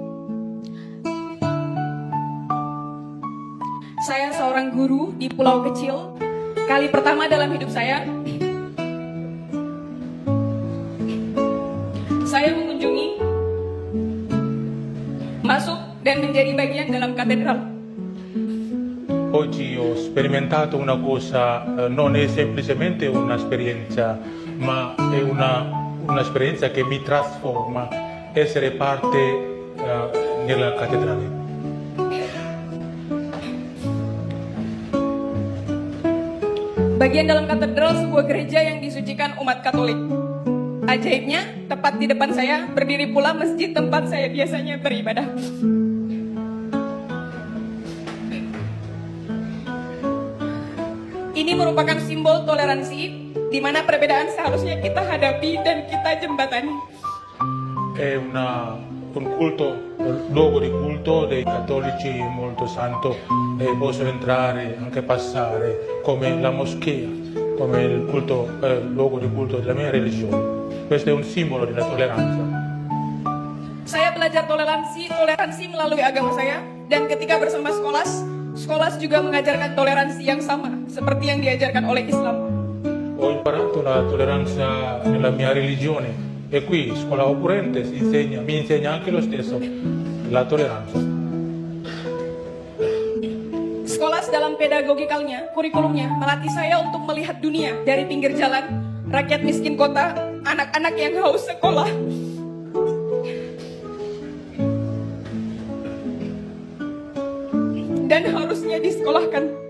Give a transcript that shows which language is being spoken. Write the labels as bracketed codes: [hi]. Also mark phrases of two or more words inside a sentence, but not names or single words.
[id] Saya seorang guru di pulau kecil. Kali pertama dalam hidup saya mengunjungi, masuk dan menjadi bagian dalam katedral. [it] Oggi ho sperimentato una cosa, non è semplicemente un'esperienza, ma è un'esperienza che mi trasforma, essere parte nella cattedrale. [id] Bagian dalam katedral sebuah gereja yang disucikan umat Katolik. Ajaibnya, tepat di depan saya berdiri pula masjid tempat saya biasanya beribadah. Ini merupakan simbol toleransi, di mana perbedaan seharusnya kita hadapi dan kita jembatani. [it] È un culto, un luogo di culto dei cattolici molto santo, e posso entrare, anche passare, come la moschea, come il culto, luogo di culto della mia religione. Questo è un simbolo della tolleranza. [id] Saya belajar toleransi melalui agama saya, dan ketika bersama Skolas juga mengajarkan toleransi yang sama seperti yang diajarkan oleh Islam. [it] Ho imparato la tolleranza nella mia religione e qui Scuola Oppurente mi insegna anche lo stesso, la tolleranza. [id] Skolas dalam pedagogikalnya, kurikulumnya melatih saya untuk melihat dunia dari pinggir jalan, rakyat miskin kota, anak-anak yang haus sekolah. Dan harusnya disekolahkan.